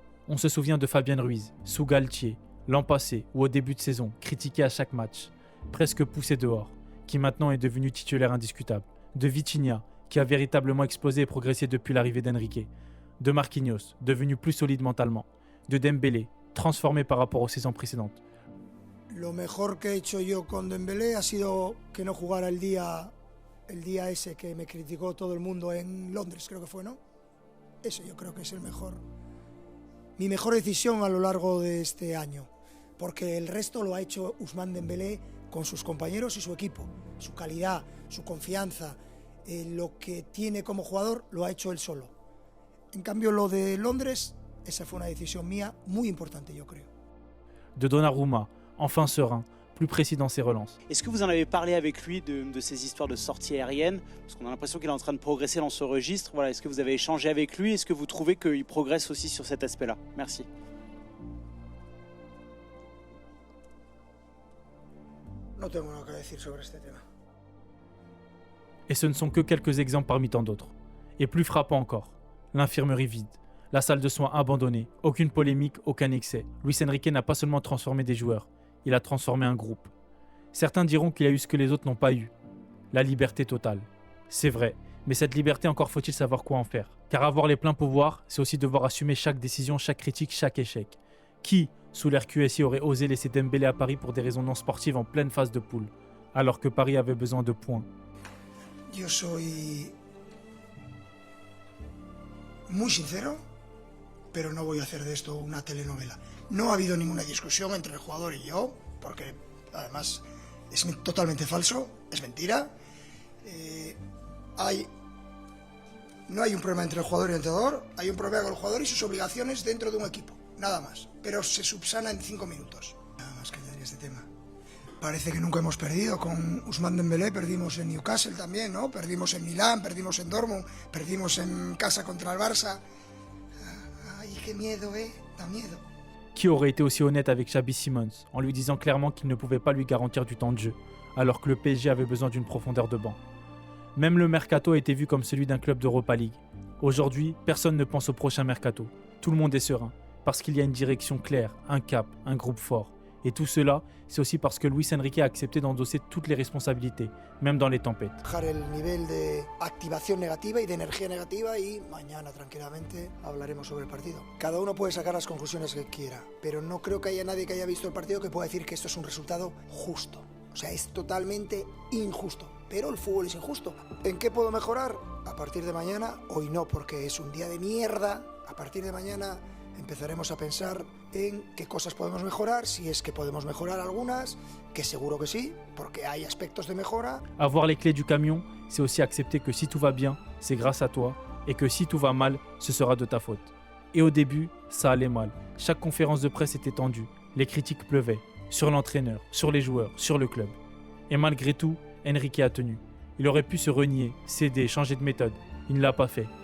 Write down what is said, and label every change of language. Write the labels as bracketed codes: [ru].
[fr] On se souvient de Fabien Ruiz, sous Galtier, l'an passé ou au début de saison, critiqué à chaque match, presque poussé dehors, qui maintenant est devenu titulaire indiscutable. De Vitinha, qui a véritablement explosé et progressé depuis l'arrivée d'Enrique. De Marquinhos, devenu plus solide mentalement. De Dembélé, transformé par rapport aux saisons précédentes. [es] Lo mejor que he hecho yo con Dembélé ha sido que no jugara el día ese que me criticó todo el mundo en Londres, creo que fue, ¿no? Ese yo creo que es mi mejor decisión a lo largo de este año, porque el resto lo ha hecho Ousmane Dembélé con sus compañeros y su equipo. Su calidad, su confianza, lo que tiene como jugador lo ha hecho él solo. En cambio, lo de Londres, esa fue una decisión mía muy importante, yo creo. [fr] De Donnarumma, enfin serein, plus précis dans ses relances. Est-ce que vous en avez parlé avec lui de ces histoires de sorties aériennes? Parce qu'on a l'impression qu'il est en train de progresser dans ce registre. Voilà, est-ce que vous avez échangé avec lui? Est-ce que vous trouvez qu'il progresse aussi sur cet aspect-là? Merci. [es] No tengo nada que decir sobre este tema. [fr] Et ce ne sont que quelques exemples parmi tant d'autres. Et plus frappant encore, l'infirmerie vide, la salle de soins abandonnée, aucune polémique, aucun excès. Luis Enrique n'a pas seulement transformé des joueurs, il a transformé un groupe. Certains diront qu'il a eu ce que les autres n'ont pas eu, la liberté totale. C'est vrai, mais cette liberté, encore faut-il savoir quoi en faire. Car avoir les pleins pouvoirs, c'est aussi devoir assumer chaque décision, chaque critique, chaque échec. Qui, sous l'ère QSI, aurait osé laisser Dembélé à Paris pour des raisons non sportives en pleine phase de poule, alors que Paris avait besoin de points? [es] Yo soy muy sincero, pero no voy a hacer de esto una telenovela. No ha habido ninguna discusión entre el jugador y yo, porque además es totalmente falso, es mentira. No hay un problema entre el jugador y el entrenador, hay un problema con el jugador y sus obligaciones dentro de un equipo, nada más. Pero se subsana en 5 minutos. Nada más que añadir este tema. Parece que nunca hemos perdido. Con Ousmane Dembélé perdimos en Newcastle también, ¿no? Perdimos en Milán, perdimos en Dortmund, perdimos en casa contra el Barça. Ay, qué miedo, da miedo. [fr] Qui aurait été aussi honnête avec Xabi Simons, en lui disant clairement qu'il ne pouvait pas lui garantir du temps de jeu, alors que le PSG avait besoin d'une profondeur de banc. Même le mercato a été vu comme celui d'un club d'Europa League. Aujourd'hui, personne ne pense au prochain mercato. Tout le monde est serein, parce qu'il y a une direction claire, un cap, un groupe fort. Et tout cela, c'est aussi parce que Luis Enrique a accepté d'endosser toutes les responsabilités, même dans les tempêtes. [es] Bajar el nivel de activación negativa y de energía negativa, y mañana tranquilamente hablaremos sobre el partido. Cada uno puede sacar las conclusiones que quiera, pero no creo que haya nadie que haya visto el partido que pueda decir que esto es un resultado justo. O sea, es totalmente injusto, pero el fútbol es injusto. ¿En qué puedo mejorar? A partir de mañana, hoy no, porque es un día de mierda. A partir de mañana empezaremos a pensar en qué cosas podemos mejorar, si es que podemos mejorar algunas, que seguro que sí, porque hay aspectos de mejora. [fr] Avoir les clés du camion, c'est aussi accepter que si tout va bien, c'est grâce à toi, et que si tout va mal, ce sera de ta faute. Et au début, ça allait mal. Chaque conférence de presse était tendue, les critiques pleuvaient, sur l'entraîneur, sur les joueurs, sur le club. Et malgré tout, Enrique a tenu. Il aurait pu se renier, céder, changer de méthode. Il ne l'a pas fait.